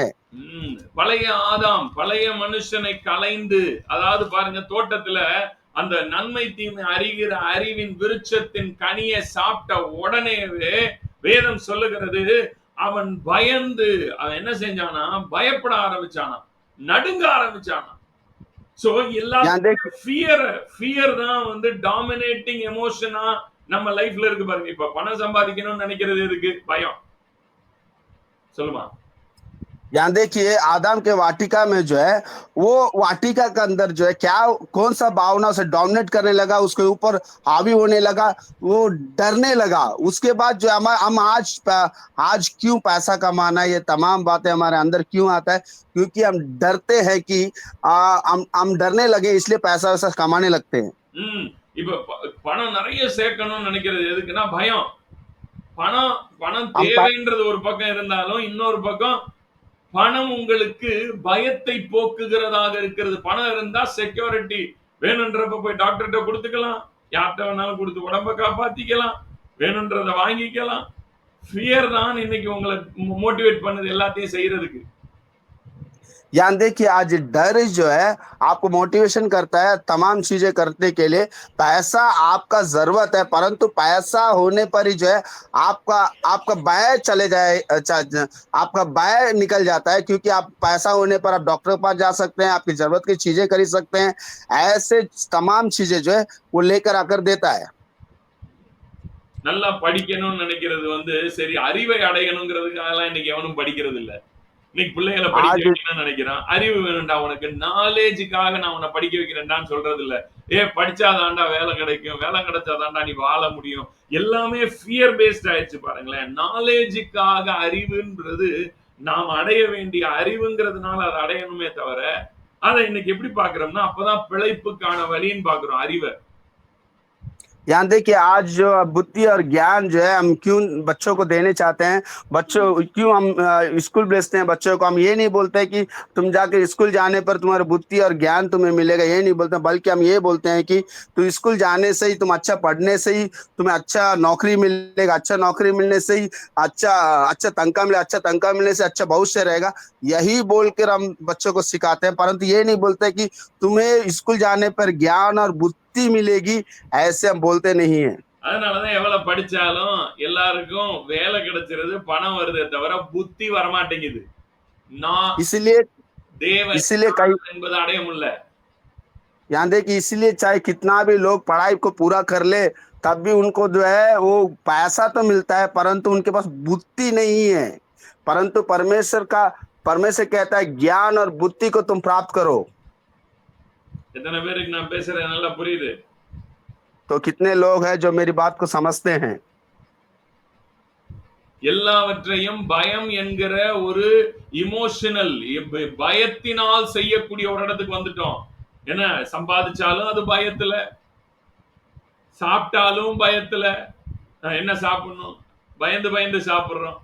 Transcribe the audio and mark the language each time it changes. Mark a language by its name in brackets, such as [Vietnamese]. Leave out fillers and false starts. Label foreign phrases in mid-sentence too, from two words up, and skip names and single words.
[Tamil] பழைய ஆதாம் பழைய மனுஷனை கலைந்து, அதாவது பாருங்க தோட்டத்துல அந்த நன்மை தீமை அறிகிற அறிவின் விருட்சத்தின் கனியை சாப்பிட்ட உடனேவே வேதம் சொல்லுகிறது அவன் பயந்து அவன் என்ன செஞ்சானா, பயப்பட ஆரம்பிச்சானா, நடுங்க ஆரம்பிச்சானா। சோ எல்லாரும் ஃபியர் தான் வந்து [English] dominating emotion [Tamil] நம்ம லைஃப்ல இருக்கு பாருங்க। இப்ப பணம் சம்பாதிக்கணும்னு நினைக்கிறது எதுக்கு? பயம்। சொல்லுமா? [Hindi] यहाँ देखिए आदम के वाटिका में जो है वो वाटिका के अंदर जो है क्या कौन सा भावना उसे डोमिनेट करने लगा, उसके ऊपर हावी होने लगा, वो डरने लगा। उसके बाद जो हम आज क्यों पैसा कमाना है, ये तमाम बातें हमारे अंदर क्यों आता है, क्योंकि हम डरते हैं कि हम डरने लगे इसलिए पैसा वैसा कमाने लगते हैं। ம். [Tamil] இப்ப பணம் நெறைய சேர்க்கணும்னு நினைக்கிறது எதுக்குன்னா பயம். பணம் பணம் [Hindi] हम पै- [Tamil] தேவைன்றது ஒரு பக்கம் இருந்தாலும், இன்னொரு பக்கம் பணம் உங்களுக்கு பயத்தை போக்குகிறதாக இருக்கிறது. பணம் இருந்தா செக்யூரிட்டி. வேணுன்றப்ப போய் டாக்டர்ட்ட குடுத்துக்கலாம். யார்ட்ட வேணாலும் குடுத்து உடம்ப காப்பாத்திக்கலாம். வேணுன்றத வாங்கிக்கலாம். ஃபியர் தான் இன்னைக்கு உங்கள மோட்டிவேட் பண்ணுது எல்லாத்தையும் செய்யறதுக்கு. [Hindi] यहाँ देखिए आज डर जो है आपको मोटिवेशन करता है तमाम चीजें करने के लिए। पैसा आपका जरूरत है, परंतु पैसा होने पर ही जो है आपका आपका बाय चले जाए, आपका बाय निकल जाता है, क्योंकि आप पैसा होने पर आप डॉक्टर के पास जा सकते हैं, आपकी जरूरत की चीजें खरीद सकते हैं। ऐसे तमाम चीजें जो है वो लेकर आकर देता है। [Tamil] நல்லா படிக்கணும்னு நினைக்கிறது சரி அறிவை அடையணுங்கிறதுக்காகலாம் இன்னைக்கு எவனும் படிக்கிறது இல்ல. இன்னைக்கு பிள்ளைகளை படிக்க [Hindi] आज [Tamil] வைக்கணும்னு நினைக்கிறான். அறிவு வேணும்டா உனக்கு, நாலேஜுக்காக நான் உன்னை படிக்க வைக்கிறேன்டான்னு சொல்றது இல்ல. படிச்சாதான்டா வேலை கிடைக்கும், வேலை கிடைச்சாதான்டா நீ வாழ முடியும். எல்லாமே [English] fear based [Tamil] ஆயிடுச்சு பாருங்களேன். நாலேஜுக்காக அறிவுன்றது நாம் அடைய வேண்டிய அறிவுங்கிறதுனால அதை அடையணுமே தவிர, அதை இன்னைக்கு எப்படி பாக்குறோம்னா அப்பதான் பிழைப்புக்கான வழின்னு பாக்குறோம் அறிவை. [Hindi] यहाँ देखिए आज जो बुद्धि और ज्ञान जो है हम क्यों बच्चों को देने चाहते हैं, बच्चों क्यों हम स्कूल भेजते हैं बच्चों को। हम ये नहीं बोलते कि तुम जाकर स्कूल जाने पर तुम्हारी बुद्धि और ज्ञान तुम्हें मिलेगा, ये नहीं बोलते, बल्कि हम ये बोलते हैं कि तू स्कूल जाने से ही, तुम अच्छा पढ़ने से ही तुम्हें अच्छा नौकरी मिलेगा, अच्छा नौकरी मिलने से ही अच्छा अच्छा तनख्वाह मिले, अच्छा तनख्वाह मिलने से अच्छा भविष्य रहेगा। यही बोलकर हम बच्चों को सिखाते हैं, परंतु ये नहीं बोलते कि तुम्हें स्कूल जाने पर ज्ञान और बुद्धि मिलेगी, ऐसे हम बोलते नहीं है। [Tamil] அதனாலதான் எவ்வளவு படிச்சாலும் எல்லாருக்கும் வேலை கிடைச்சிருது, பணம் வருதே தவிர புத்தி வரமாட்டேங்குது. நான் [Hindi] इसलिए [Tamil] தேவ [Hindi] इसीलिए कई [Tamil] ஞானம் என்பது அடைய முடியல. [Hindi] यहाँ देखिए इसलिए चाहे कितना भी लोग पढ़ाई को पूरा कर ले, तब भी उनको जो है वो पैसा तो मिलता है, परंतु उनके पास बुद्धि नहीं है। परंतु परमेश्वर कहता है ज्ञान और बुद्धि को तुम प्राप्त करो। [Tamil] எத்தனை பேருக்கு நான் பேசுறது நல்லா புரியுது? [Hindi] तो कितने लोग हैं जो मेरी बात को समझते हैं। [Tamil] எல்லாவற்றையும் பயம் என்கிற ஒரு இமோஷனல் பயத்தினால் செய்யக்கூடிய ஒரு இடத்துக்கு வந்துட்டோம். என்ன சம்பாதிச்சாலும் அது பயத்துல, சாப்பிட்டாலும் பயத்துல. என்ன சாப்பிடணும் பயந்து பயந்து சாப்பிடுறோம்.